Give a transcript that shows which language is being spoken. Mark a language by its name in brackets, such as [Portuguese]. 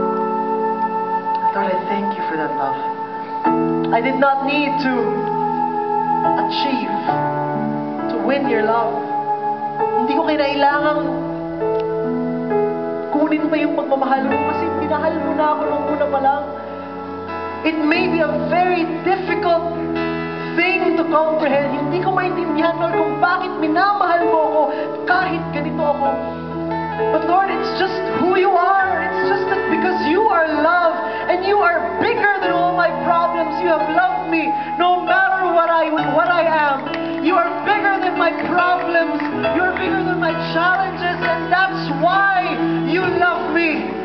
[English] Lord, I thank you for that love. I did not need to achieve to win your love. [Filipino] Hindi ko kailangang kunin pa yung pagmamahal mo kasi minahal mo na ako nung una pa lang. [English] It may be a very difficult thing to comprehend. [Filipino] Hindi ko maintindihan, Lord, kung bakit minamahal mo ako kahit ganito ako. [English] But Lord, it's just who you are. It's just that because you are love and you are bigger than all my problems. You have loved me no matter what I am. You are bigger than my problems. You are bigger than my challenges, and that's why you love me.